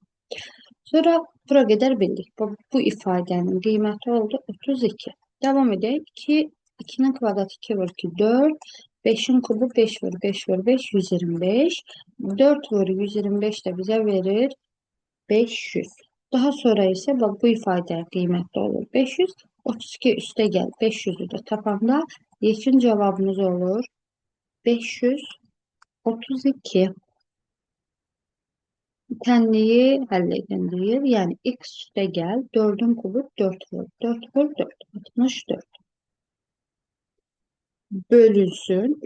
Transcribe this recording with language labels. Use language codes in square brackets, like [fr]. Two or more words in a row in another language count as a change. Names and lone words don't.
[az] Sonra bura qədər bildik. Bu ifadənin qiyməti oldu 32. Devam edək. 2'nin kvadratı 2 vur 2, 4. 5'in kubu 5 vur 5 vur 5, 125. 4 vur 125 də bizə verir 500. [tr] Daha sonra ise bak bu ifade kıymetli olur. 500, 32 üste gel. 500'ü de tapanda yekun cevabımız olur 532. [az] Tənliyi həll edin deyir. Yəni x üstə gəl, 4'ün kubu 4 vur. 4 vur 4, 64. Bölünsün.